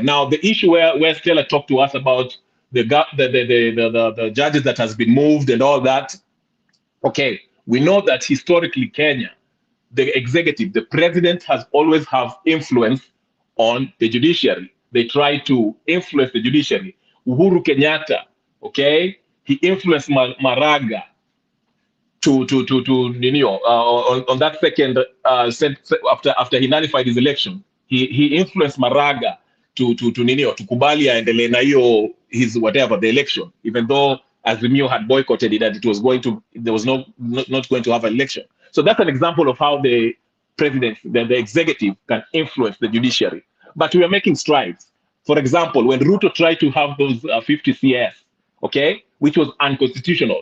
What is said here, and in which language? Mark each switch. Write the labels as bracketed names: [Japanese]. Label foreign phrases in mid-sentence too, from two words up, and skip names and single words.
[English] Now the issue where Stella talked to us about the judges that has been moved and all that. Okay, we know that historically Kenya, the executive, the president has always have influence on the judiciary. They try to influence the judiciary. Uhuru Kenyatta, okay, he influenced Maraga on that second after he nullified his election, he influenced Maraga to [Swahili] kubali aendelee na hiyo [English] his whatever the election, even though Azimio had boycotted it, that it was going to not going to have an election. So that's an example of how the president, the executive, can influence the judiciary. But we are making strides. For example, when Ruto tried to have those 50 CS, okay, which was unconstitutional.